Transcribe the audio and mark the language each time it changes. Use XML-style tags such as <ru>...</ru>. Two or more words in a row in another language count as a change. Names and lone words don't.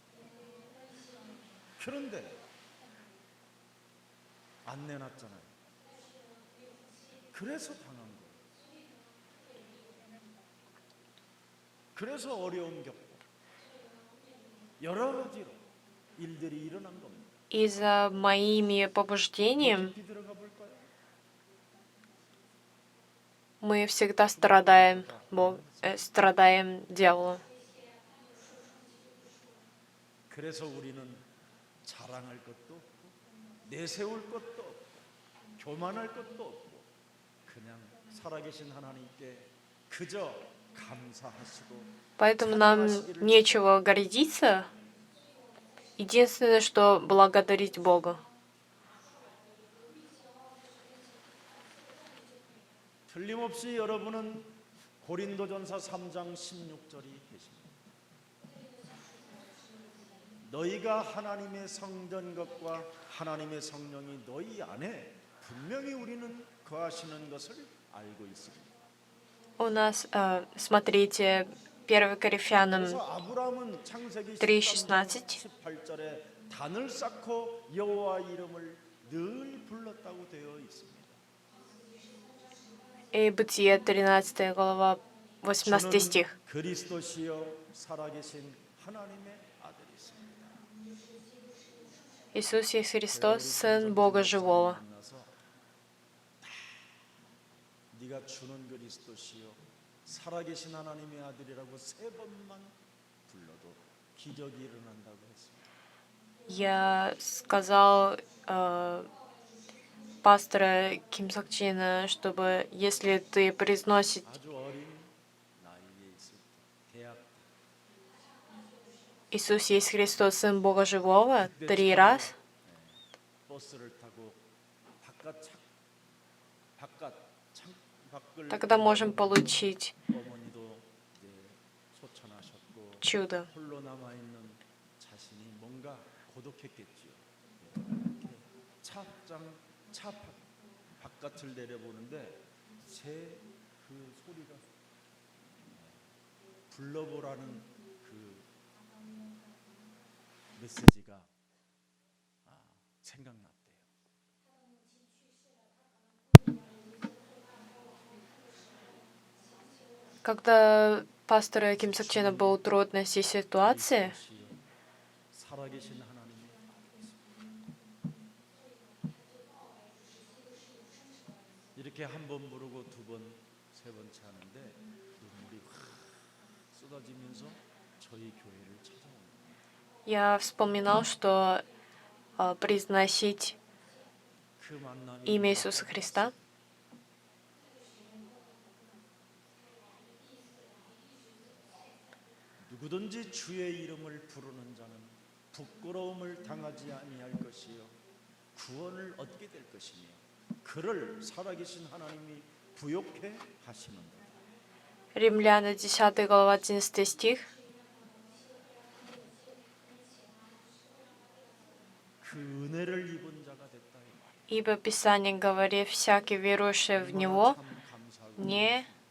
<ko>그런데 안 내놨잖아요. 그래서 당한 거예요. 그래서 어려움 겪고 여러 가지로 일들이 일어난 겁니다.</ko> <ru>И за моими побуждениями</ru> <ko>깊이 들어가 볼까요?</ko> <ru>мы всегда страдаем, страдаем дьяволу.</ru> <ko>그래서 우리는 자랑할 것도 없고 내세울 것도 없고 교만할 것도 없고 그냥 살아계신 하나님께 그저 감사하시고</ko> <ru>Поэтому нам нечего гордиться. Единственное, что благодарить Бога.</ru> <ko>틀림없이 여러분은 고린도전서 3장 16절이 계십니다. 너희가 하나님의 성전 것과 하나님의 성령이 너희 안에 분명히 우리는 거하시는 것을 알고 있습니다.</ko> <ru>У нас, смотрите, 1 Коринфянам</ru> <ko>그래서 아브라함은 창세기 3:16 18절에 단을 쌓고 여호와 이름을 늘 불렀다고 되어 있습니다.</ko> <ru>и Бытие 13 глава 18 стих.</ru> <ko>그리스도시여 살아계신 하나님의 아들이십니다.</ko> <ru>Иисус есть Христос, Сын Бога Живого.</ru> <ko>네가 주는 그리스도시여 살아계신 하나님의 아들이라고 3번만 불러도 기적이 일어난다고 했습니다.</ko> <ru>Я сказал пастора Ким Сокчина, чтобы если ты произносишь</ru> <ko>아주 어린 나이에 있을 때 대학</ko> <ru>Иисус есть Христос, Сын Бога Живого 3 раз,</ru> <ko>버스를 타고 밖을</ko> <ru>тогда можем получить</ru> <ko>어머니도 이제 소천하셨고</ko> <ru>чудо.</ru> <ko>홀로 남아 있는 자신이 뭔가 고독했겠지요. 이렇게 차 바깥을 내려보는데 새 그 소리가 불러보라는 그 메시지가 생각났대요.</ko> <ru>Когда пастора Ким Сокчина был в трудной ситуации,</ru> <ko>살아계신 하나님의 이렇게 한 번 부르고 두 번, 세 번째 하는데 눈물이 확 쏟아지면서 저희 교회를 찾아옵니다.</ko> <ru>я вспоминал, что произносить</ru> <ko>그 만남이</ko> <ru>имя Иисуса Христа</ru> <ko>누구든지 주의 이름을 부르는 자는 부끄러움을 당하지 아니할 것이요 구원을 얻게 될 것이며 그를 살아계신 하나님이 부욕해 하시는다.</ko> <ru>Римляна 10 глава 11 стих.</ru> <ko>그 은혜를 입은 자가 됐다 이 말이에요.</ko> <ru>Ибо Писание говорит, всякий верующий в Него</ru> <ko>참 감사하고</ko> <ru>не</ru>